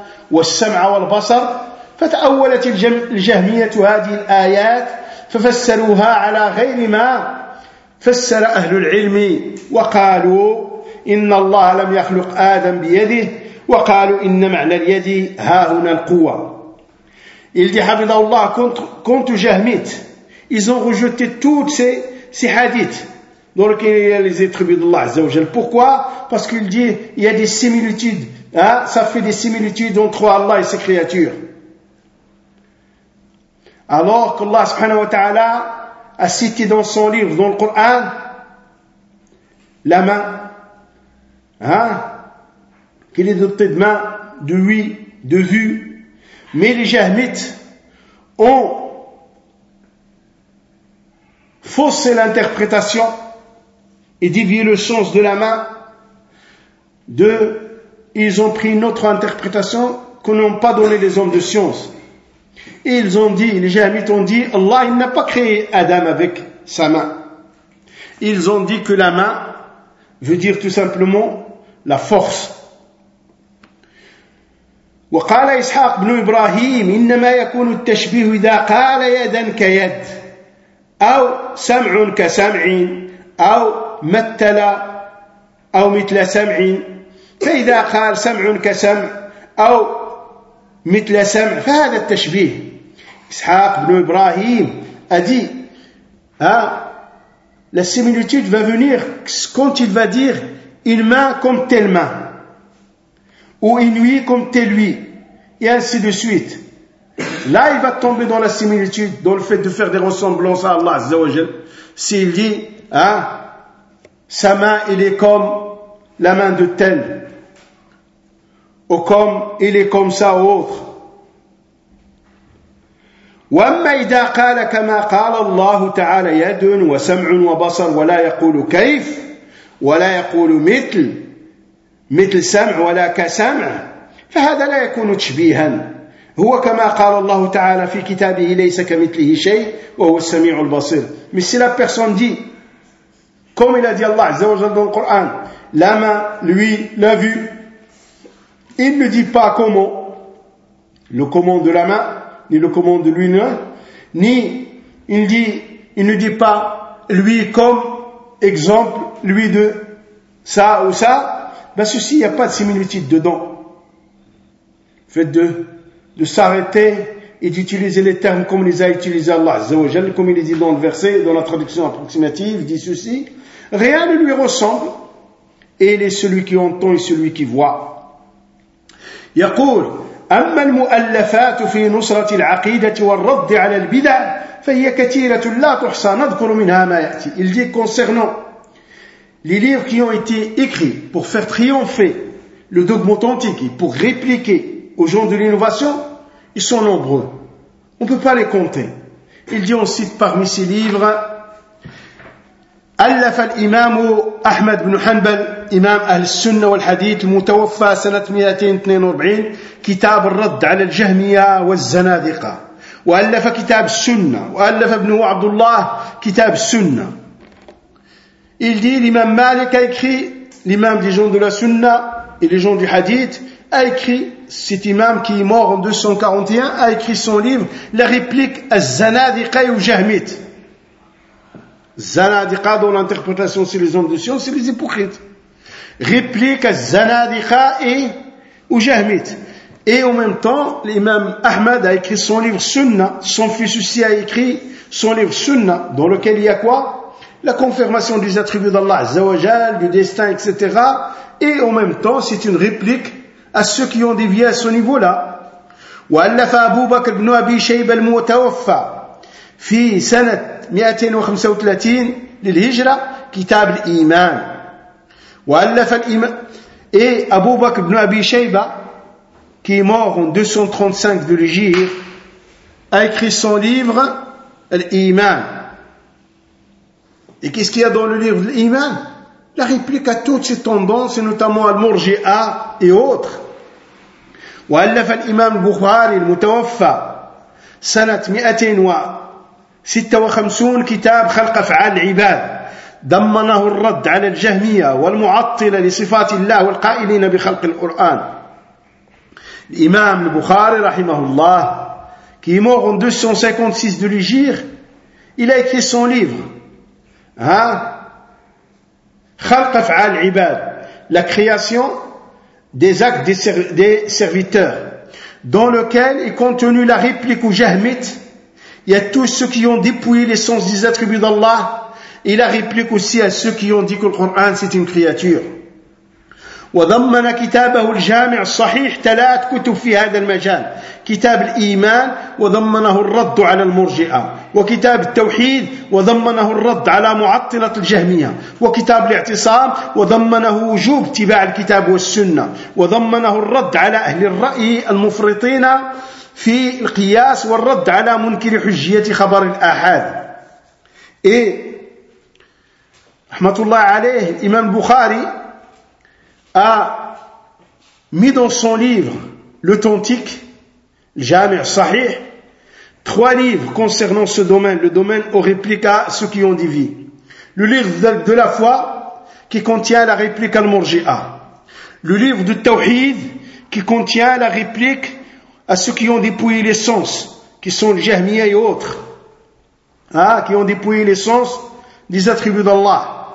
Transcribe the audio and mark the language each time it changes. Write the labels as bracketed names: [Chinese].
[Arabic] والسمع والبصر فتأولت الجهمية هذه الآيات ففسروها على غير ما فسر أهل العلم وقالوا إن الله لم يخلق آدم بيده وقالوا إن معنى اليد هاهنا القوة. [French] Il dit [Arabic] حفظه الله كنت جهميت [French] ils ont rejeté toutes ces hadiths dans lesquels il y a les attributs d'Allah Azza wa Jal. Pourquoi? Parce qu'il dit, il y a des similitudes, hein, ça fait des similitudes entre Allah et ses créatures. Alors qu'Allah subhanahu wa ta'ala a cité dans son livre, dans le Coran, la main, hein, qu'il est doté de main, de oui, de vue. Mais les jahmites ont faussé l'interprétation et dévié le sens de la main. Deux, ils ont pris une autre interprétation que n'ont pas donné les hommes de science. Et ils ont dit, les jahmites ont dit, Allah il n'a pas créé Adam avec sa main. Ils ont dit que la main veut dire tout simplement la force. [Arabic] وقال إسحاق بن إبراهيم إنما يكون التشبيه إذا قال يدا كيد أو سمع كسمع أو مثل أو مثل سمع فإذا قال سمع كسمع أو مثل سمع فهذا التشبيه. [French] إسحاق بن إبراهيم أدي la similitude va venir quand il va dire une main comme telle main ou une nuit comme telle nuit et ainsi de suite. Là, il va tomber dans la similitude, dans le fait de faire des ressemblances à Allah Azza wa Jal. S'il dit, sa main, il est comme la main de tel, ou comme il est comme ça ou autre. [Arabic] وَمَا إِذَا قَالَ كَمَا قَالَ اللَّهُ تَعَالَى يَدٌ وَسَمْعٌ وَبَصَرٌ وَلَا يَقُولُ كَيْفٌ وَلَا يَقُولُ مِثْلُ سَمْعٌ وَلَا كَسَمْعٌ فهذا لا يكون تشبيها هو كما قال الله تعالى في كتابه ليس كمثله شيء وهو السميع البصير. [French] Mais si la personne dit, comme il a dit Allah عز وجل dans le Coran, la main, lui, la vue, il ne dit pas comment, le comment de la main, ni le comment de lui, ni il ne dit pas lui comme exemple, lui de ça ou ça, ben ceci, il n'y a pas de similitude dedans. Fait de s'arrêter et d'utiliser les termes comme les a utilisés Allah Azza wa Jal, comme il est dit dans le verset, dans la traduction approximative, dit ceci, rien ne lui ressemble, et il est celui qui entend et celui qui voit. [Arabic] Yaqul, أما المؤلفات في نصرة العقيدة والرد على البدع فهي كثيرة لا تحصى نذكر منها ما يأتي. [French] Il dit concernant les livres qui ont été écrits pour faire triompher le dogme authentique, pour répliquer aux gens de l'innovation, ils sont nombreux. On ne peut pas les compter. Il dit, on cite parmi ces livres, [Arabic] ألف الإمام أحمد بن حنبل إمام أهل السنة والحديث المتوفى سنة 242 كتاب الرد على الجهمية والزنادقة وألف كتاب السنة وألف ابن عبد الله كتاب السنة. [French] Il dit l'imam Malik a écrit, l'imam des gens de la Sunna et les gens du Hadith a écrit, cet imam qui est mort en 241 a écrit son livre La réplique الزنادقه والجهميه. Zanadiqa, dont l'interprétation, c'est les hommes de science, c'est les hypocrites. Réplique à Zanadiqa et au Jahmite. Et en même temps, l'imam Ahmad a écrit son livre Sunna, son fils aussi a écrit son livre Sunna, dans lequel il y a quoi? La confirmation des attributs d'Allah, Azzawajal, du destin, etc. Et en même temps, c'est une réplique à ceux qui ont dévié à ce niveau-là. [Arabic] Wa allafa Abu Bakr ibn Abi Shayb al-Mutawaffa fi sanat 235 للهجرة كتاب الإيمان وألف الإيمان إي أبو بكر بن أبي شيبة كي مور 235 للهجرة [French] a écrit son livre [Arabic] الإيمان. [French] Et qu'est-ce qu'il y a dans le livre de l'Iman? La réplique à toutes ces tendances, notamment à Murji'a et autres. [Arabic] وألف الإمام البخاري المتوفى سنة 256 كتاب خلق أفعال العباد دمنه الرد على الجهمية والمعطلة لصفات الله والقائلين بخلق القرآن. [French] الإمام البخاري رحمه الله qui est mort en 256 de l'Hijri, il a écrit son livre خلق أفعال العباد, la création des actes des serviteurs, dans lequel est contenu la réplique au Jahmite Il y a tous ceux qui ont dépouillé l'essence des attributs d'Allah. Il a répliqué aussi à ceux qui ont dit que le Coran c'est une créature. [Arabic] وضمن كتابه الجامع الصحيح ثلاث كتب في هذا المجال كتاب الإيمان وضمنه الرد على المرجئة وكتاب التوحيد وضمنه الرد على معطلة الجهمية وكتاب الاعتصام وضمنه وجوب اتباع الكتاب والسنة وضمنه الرد على أهل الرأي المفرطين في القياس والرد على منكر حجية خبر الآحاد إيه [French] رحمة الله عليه الإمام البخاري a mis dans son livre, l'authentique, Jami' Sahih, trois livres concernant ce domaine, le domaine aux répliques à ceux qui ont divi. Le livre de la foi, qui contient la réplique al-Murji'a. Le livre du Tawhid, qui contient la réplique à ceux qui ont dépouillé les sens, qui sont le Jahmiya et autres, qui ont dépouillé les sens des attributs d'Allah.